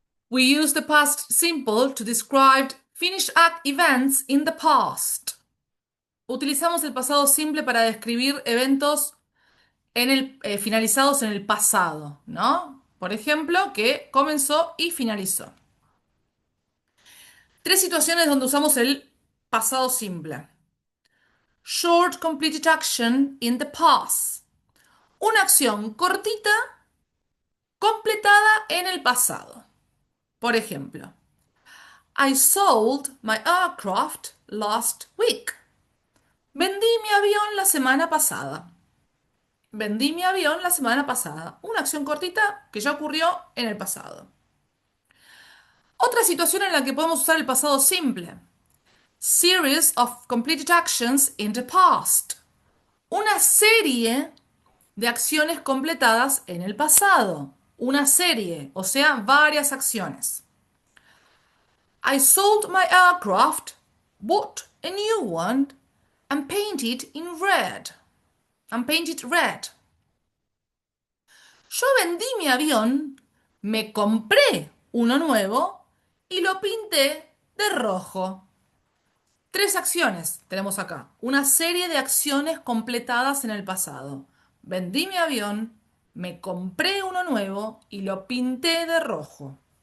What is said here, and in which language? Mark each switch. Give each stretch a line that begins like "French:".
English: We use the past simple to describe finished act events in the past.
Spanish: Utilizamos el pasado simple para describir eventos finalizados en el pasado, ¿no? Por ejemplo, que comenzó y finalizó. Tres situaciones donde usamos el pasado simple.
English: Short completed action in the past.
Spanish: Una acción cortita completada en el pasado. Por ejemplo,
English: I sold my aircraft last week.
Spanish: Vendí mi avión la semana pasada. Vendí mi avión la semana pasada. Una acción cortita que ya ocurrió en el pasado. Otra situación en la que podemos usar el pasado simple.
English: Series of completed actions in the past.
Spanish: Una serie de acciones completadas en el pasado. Una serie, o sea, varias acciones.
English: I sold my aircraft, bought a new one, and painted in red. And painted red.
Spanish: Yo vendí mi avión, me compré uno nuevo y lo pinté de rojo. Tres acciones tenemos acá. Una serie de acciones completadas en el pasado. Vendí mi avión, me compré uno nuevo y lo pinté de rojo.